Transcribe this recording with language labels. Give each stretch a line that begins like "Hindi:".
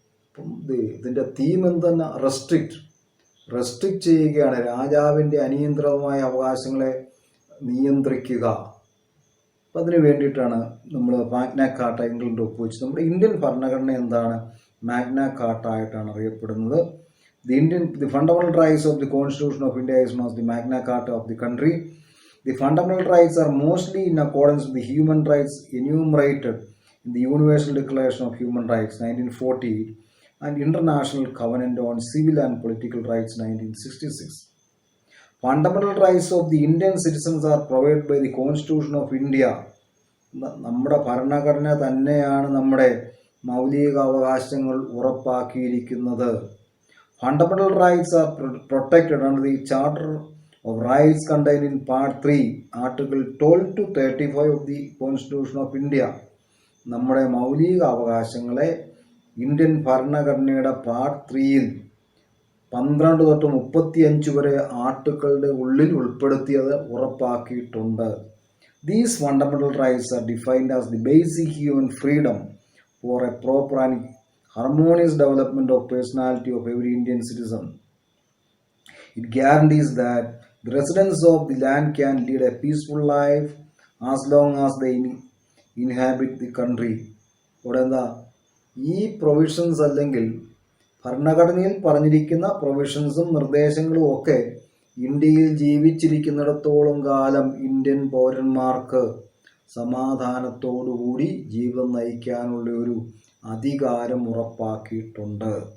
Malayalam: അപ്പം ഇതിൻ്റെ തീം എന്തെന്ന് റെസ്ട്രിക്റ്റ് ചെയ്യുകയാണ്, രാജാവിൻ്റെ അനിയന്ത്രിതമായ അവകാശങ്ങളെ നിയന്ത്രിക്കുക. അപ്പം അതിന് വേണ്ടിയിട്ടാണ് നമ്മൾ മാഗ്ന കാർട്ട ഇംഗ്ലണ്ട് ഒപ്പുവെച്ചത്. നമ്മുടെ ഇന്ത്യൻ ഭരണഘടന എന്താണ്? മാഗ്ന കാർട്ട ആയിട്ടാണ് അറിയപ്പെടുന്നത്.
English: The fundamental rights of the Constitution of India is known as the Magna Carta of the country. The fundamental rights are mostly in accordance with the human rights enumerated in the Universal Declaration of Human Rights 1940 and International Covenant on Civil and Political Rights 1966. Fundamental rights of the Indian citizens are provided by the Constitution of India.
Malayalam: നമ്മുടെ ഭരണഘടന തന്നെയാണ് നമ്മുടെ മൗലിക അവകാശങ്ങൾ ഉറപ്പാക്കിയിരിക്കുന്നത്.
English: Fundamental rights are protected under the Charter of Rights contained in Part 3, Article 12 to 35 of the Constitution of India.
Malayalam: നമ്മുടെ മൗലിക അവകാശങ്ങളെ Indian ഭരണഘടനയുടെ പാർട്ട് 3-ൽ 12 തൊട്ട് 35 വരെ ആർട്ടിക്കിളുടെ ഉള്ളിൽ ഉൾപ്പെടുത്തിയത് ഉറപ്പാക്കിയിട്ടുണ്ട്.
English: These fundamental rights are defined as the basic human freedom for a proper and harmonious development of personality of every Indian citizen. It guarantees that the residents of the land can lead a peaceful life as long as they inhabit the country.
Malayalam: ഇവിടെ എന്താ ഈ provisions അല്ലെങ്കിൽ ഭരണഘടനയിൽ പറഞ്ഞിരിക്കുന്ന പ്രൊവിഷൻസും നിർദ്ദേശങ്ങളും ഒക്കെ ഇന്ത്യയിൽ ജീവിച്ചിരിക്കുന്നിടത്തോളം കാലം ഇന്ത്യൻ പൗരന്മാർക്ക് സമാധാനത്തോടുകൂടി ജീവിതം നയിക്കാനുള്ള ഒരു അധികാരം ഉറപ്പാക്കിയിട്ടുണ്ട്.